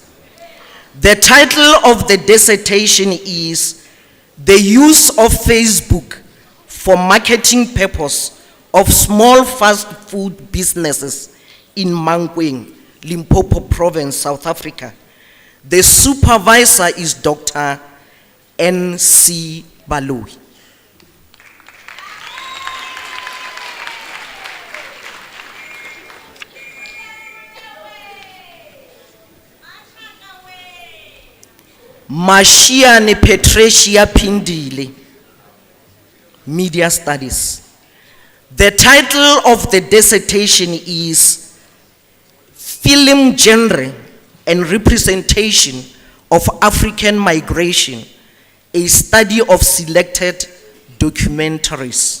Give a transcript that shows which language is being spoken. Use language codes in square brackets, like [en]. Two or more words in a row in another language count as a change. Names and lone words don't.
[en] The title of the dissertation is The Use of Facebook for Marketing Purpose of Small Fast Food Businesses in Mankweng, Limpopo Province, South Africa. The supervisor is Dr. N.C. Baloyi. Mashiane Patricia Pindile, Media Studies. The title of the dissertation is Film Genre and Representation of African Migration, a study of selected documentaries.